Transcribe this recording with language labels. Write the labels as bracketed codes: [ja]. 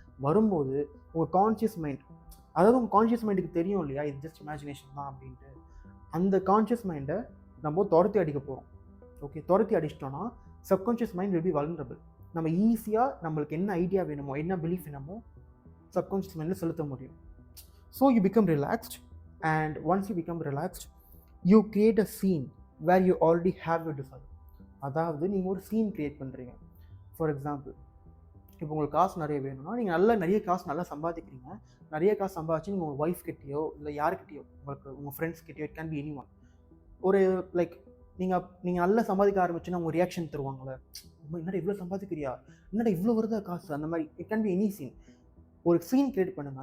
[ta] வரும்போது உங்கள் conscious mind, அதாவது உங்கள் கான்ஷியஸ் மைண்டுக்கு தெரியும் இல்லையா இது ஜஸ்ட் இமேஜினேஷன் தான் அப்படின்ட்டு, அந்த கான்ஷியஸ் மைண்டை நம்ம துரத்தி அடிக்க போகிறோம். ஓகே, துரத்தி அடிச்சிட்டோன்னா [en] Subconscious mind will be vulnerable. [ta] நம்ம ஈஸியாக நம்மளுக்கு என்ன ஐடியா வேணுமோ, என்ன பிலீஃப் வேணுமோ சப்கான்ஷியஸ் மைண்டில் செலுத்த முடியும். [en] So you become relaxed. And once you become relaxed, you create a scene where you already have your desire. [ta] அதாவது நீங்கள் ஒரு சீன் க்ரியேட் பண்ணுறீங்க. ஃபார் எக்ஸாம்பிள், இப்போ உங்களுக்கு காசு நிறைய வேணும்னா நீங்கள் நிறைய காசு நல்லா சம்பாதிக்கிறீங்க. நிறைய காசு சம்பாதிச்சு நீங்கள் உங்கள் ஒய்ஃப் கிட்டேயோ இல்லை யாருக்கிட்டேயோ, உங்களுக்கு உங்கள் friends கிட்டேயோ, [en] it can be anyone, [ta] ஒரு லைக் நீங்கள் நல்லா சம்பாதிக்க ஆரம்பிச்சுன்னா உங்கள் ரியாக்ஷன் தருவாங்களே, என்னடா இவ்வளோ சம்பாதிக்கிறியா, என்னடா இவ்வளோ வருதா காசு, அந்த மாதிரி. [en] It can be any scene. [ta] ஒரு சீன் கிரியேட் பண்ணுங்கள்.